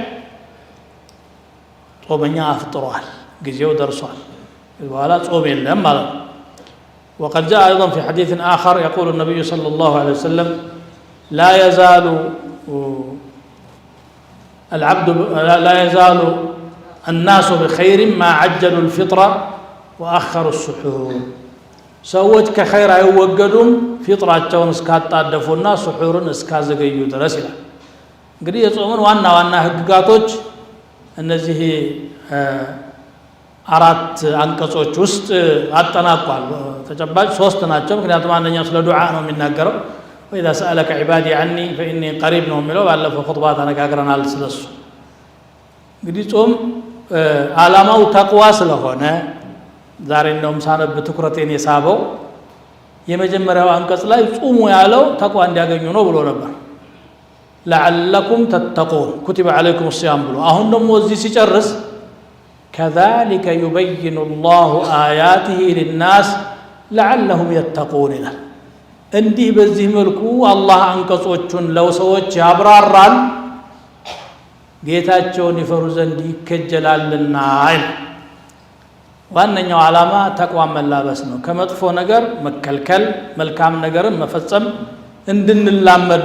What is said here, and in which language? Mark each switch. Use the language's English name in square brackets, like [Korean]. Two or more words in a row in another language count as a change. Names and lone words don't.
[Amharic] ጾመኛ አፍጥሯል ጊዜው ደርሷል በኋላ ጾም የለም ማለት ነው [Arabic] وقد جاء أيضا في حديث آخر يقول النبي صلى الله عليه وسلم لا يزال الناس بخير ما عجلوا الفطرة وأخروا السحور سوّج كخير [Amharic] አይወገዱም ፊጥራቸውን እስካጣደፉና ሱሑርን እስካዘገዩ ድረስ ይላል እንግዲህ የጾምን ዋና ዋና ህግጋቶች እነዚህ አራት አንቀጾች ውስጥ አጠናቋል ተጨባጭ ሶስት ናቸው ምክንያቱም አንደኛው ስለ ዱዓ ነው የሚናገረው [Arabic] وإذا سألك عبادي عني فإني قريب [Amharic] ነው የሚለው ባለፈው ኹጥባ ተነጋግረናል ስለሱ እንግዲህ ጾም ዓላማው ተቅዋ ስለሆነ ዛሬ እንደውም ሳነብ ትኩረቴን የሳበው የመጀመሪያው አንቀጽ ላይ ጾሙ ያለው ተቅዋ እንዲያገኙ ነው ብሎ ነበር [Arabic] لعلكم تتقون كتب عليكم الصيام [Amharic] ብሎ አሁን ደግሞ እዚህ ሲጨርስ [Arabic] كذلك يبين الله آياته للناس لعلهم يتقون [Amharic] ይላል እንዲህ በዚህ መልኩ አላህ አንቀጾቹን ለሰዎች ያብራራል ጌታቸውን ይፈሩ ዘንድ ይከጀላልና አይል ዋነኛው ዓላማ ተቅዋ መላበስ ነው ከመጥፎ ነገር መከልከል መልካም ነገርን መፈጸም እንድንላመድ